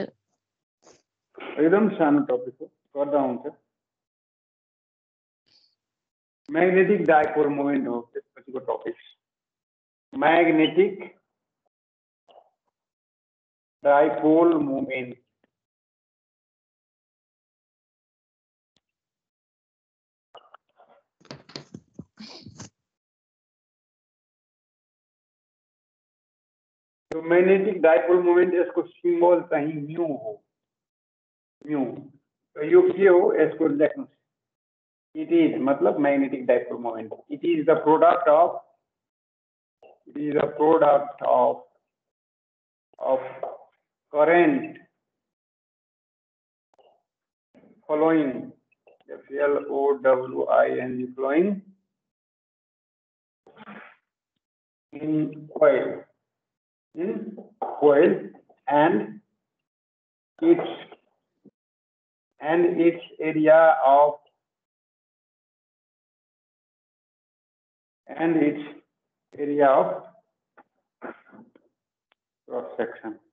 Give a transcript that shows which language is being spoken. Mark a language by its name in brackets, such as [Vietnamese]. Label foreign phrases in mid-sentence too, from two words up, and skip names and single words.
[Nepali] एकदम सानो टपिक हो गर्दा हुन्छ [English] magnetic dipole moment [Nepali] हो त्यसपछिको टपिक म्याग्नेटिक [English] dipole moment [Nepali] तो [English] magnetic dipole moment [Nepali] इसको सिंबल चाहिँ म्यू हो म्यू तो यो के हो यसको लेख्नु [English] it is [Nepali] मतलब [English] magnetic dipole moment it is the product of current following FLOWING flowing in coil and its area of cross section